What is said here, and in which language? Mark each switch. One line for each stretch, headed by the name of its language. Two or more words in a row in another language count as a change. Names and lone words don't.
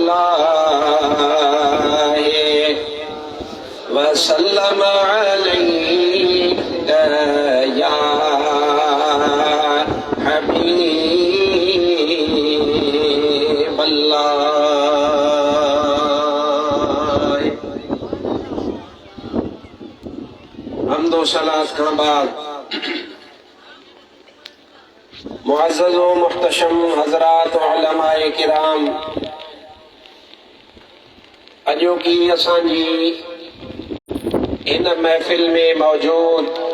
Arabic: الله وسلم عليك يا حبيب الله حمد
Sindhi: و सलात खां बाद मुअज़्ज़ज़ व मुहतशम हज़रात उलमाए किराम, अॼोकी असांजी इन महफ़िल में मौजूद